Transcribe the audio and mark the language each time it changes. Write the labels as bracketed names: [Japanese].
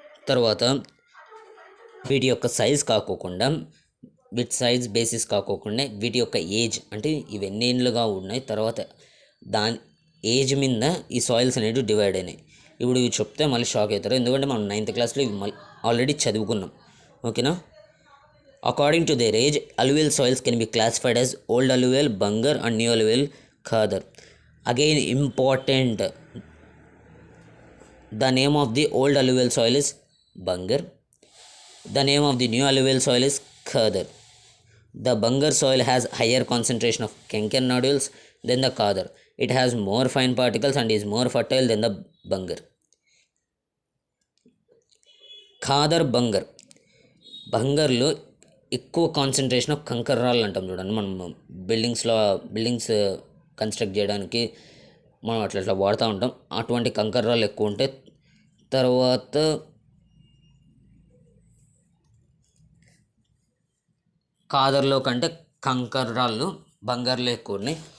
[Telugu] తర్వాత వీటి యొక్క సైజ్ కాకోకుండా, వీటి సైజ్ బేసిస్ కాకోకుండా వీటి యొక్క ఏజ్ అంటే ఇవి ఎన్ని ఏళ్ళుగా ఉన్నాయి, తర్వాత దాని ఏజ్ మీద ఈ సాయిల్స్ అనేవి డివైడ్ అయినాయి. ఇప్పుడు ఇవి చెప్తే మళ్ళీ షాక్ అవుతారు, ఎందుకంటే మనం 9th క్లాస్లో ఇవి ఆల్రెడీ చదువుకున్నాం. ఓకేనా. [English] According to their age alluvial soils can be classified as old alluvial, Bangar and new alluvial, Khadar. Again important, the name of the old alluvial soil is Bangar. The name of the new alluvial soil is Khadar. The Bangar soil has higher concentration of canker nodules than the Khadar. It has more fine particles and is more fertile than the Bangar. [Telugu] Khader, Bangar. బంగర్లో ఎక్కువ concentration of కంకర్ రాళ్ళు అంటాం చూడండి, మనం buildings construct చేయడానికి మనం అట్లా వాడుతూ ఉంటాం. అటువంటి కంకర్ రాళ్ళు ఎక్కువ ఉంటాయి. తర్వాత ఖాదర్లో కంటే కంకర్ రాళ్ళు బంగారులో ఎక్కువ ఉన్నాయి.